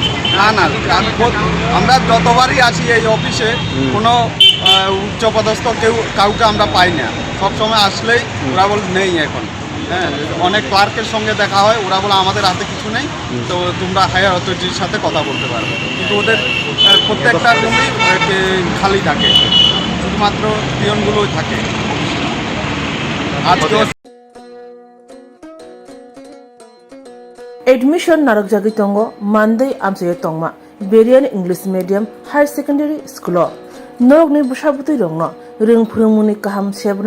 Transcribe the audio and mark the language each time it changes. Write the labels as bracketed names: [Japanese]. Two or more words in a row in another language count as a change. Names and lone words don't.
[Bangla] না আমরা যতবারই আসি এই অফিসে কোনো উচ্চপদস্থ কাউকে আমরা পাই না সবসময় আসলেই ওরা বলে নেই এখন হ্যাঁ অনেক ক্লার্কের সঙ্গে দেখা হয় ওরা বলে আমাদের হাতে কিছু নেই তো তোমরা [English] higher authority [Bangla] সাথে কথা বলতে পারবে কিন্তু ওদের প্রত্যেকটা রুমই খালি থাকে শুধুমাত্র পিয়নগুলোই থাকে আজকে [Kok Borok] Admission narak jagi tongo Monday amsaye tongma Berian English Medium Higher Secondary School norok ni bushabuti rongno ring phurungmuni kaham sebna